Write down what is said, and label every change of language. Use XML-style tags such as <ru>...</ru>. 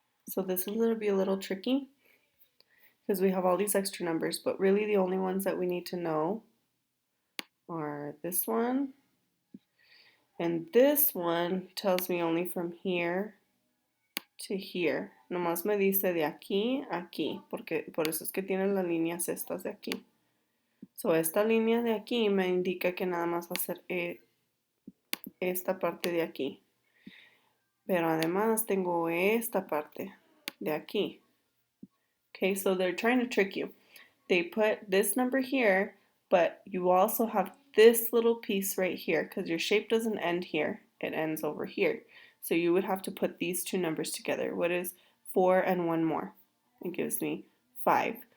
<en>So this is going to be a little tricky because we have all these extra numbers, but really the only ones that we need to know are this one, and this one tells me only from here to here.</en> <es>Nomás me dice de aquí a aquí, porque por eso es que tienen las líneas estas de aquí. So esta línea de aquí me indica que nada más va a ser esta parte de aquí. Pero además tengo esta parte de aquí.</es> <en>Okay, so they're trying to trick you. They put this number here, but you also have this little piece right here because your shape doesn't end here. It ends over here. So you would have to put these two numbers together. What is 4 and 1 more? It gives me 5.</en>